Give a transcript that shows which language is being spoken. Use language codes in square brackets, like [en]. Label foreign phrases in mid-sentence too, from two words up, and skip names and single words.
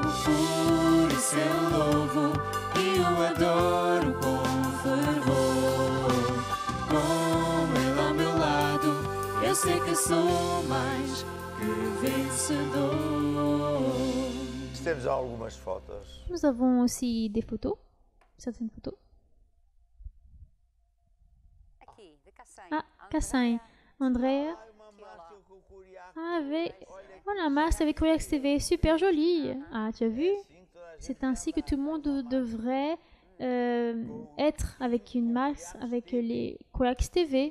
[pt] Por isso eu louvo e eu adoro com fervor. Com Ele a meu lado, eu sei que sou mais que vencedor. Temos algumas fotos. [fr] Nous avons aussi des photos, certaines photos. Ah, Kassain, Andrea. Ah, voilà, Mars avec Koyax TV, super joli. Ah, tu as vu? C'est ainsi que tout le monde devrait être avec une Mars, avec les Koyax TV.